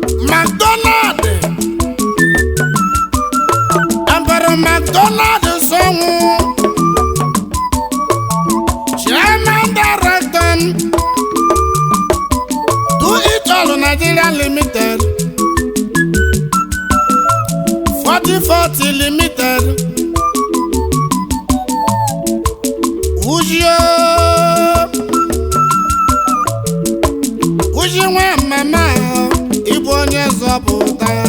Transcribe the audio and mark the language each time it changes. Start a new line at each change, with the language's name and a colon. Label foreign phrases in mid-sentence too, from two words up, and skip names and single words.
English: McDonald, Emperor McDonald Nsonwu, Chairman Director, Do It All Nigeria Limited, Forty forty Limited, Ujio,
Igbo: Uji nwa mama, ị bụ onye nzọpụta.